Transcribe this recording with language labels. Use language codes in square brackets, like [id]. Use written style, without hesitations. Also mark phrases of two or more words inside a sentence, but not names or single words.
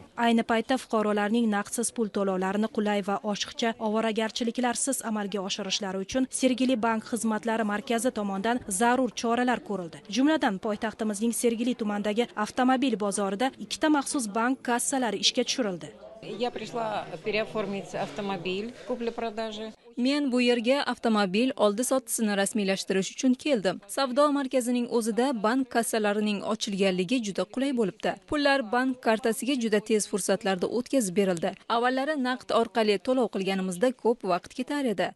[uz] Ayni paytda fuqarolarning naqdsiz pul to'lovlarini qulay va oshiqcha ovoragarchiliklarsiz amalga oshirishlari uchun Sergeli bank xizmatlari markazi tomonidan zarur choralar ko'rildi. Jumladan, poytaxtimizning Sergeli tumanidagi avtomobil bozorida ikkita maxsus bank kassalari ishga tushirildi. [ru] Я пришла переоформить автомобиль купли-продажи. [uz] Men bu yerga avtomobil oldi-sottisini rasmiylashtirish uchun keldim. Savdo markazining o'zida bank kassalarining ochilganligi juda qulay bo'libdi. Pullar bank kartasiga juda tez fursatlarda o'tkazib berildi. Avvallari naqd orqali to'lov qilganimizda ko'p vaqt ketar edi.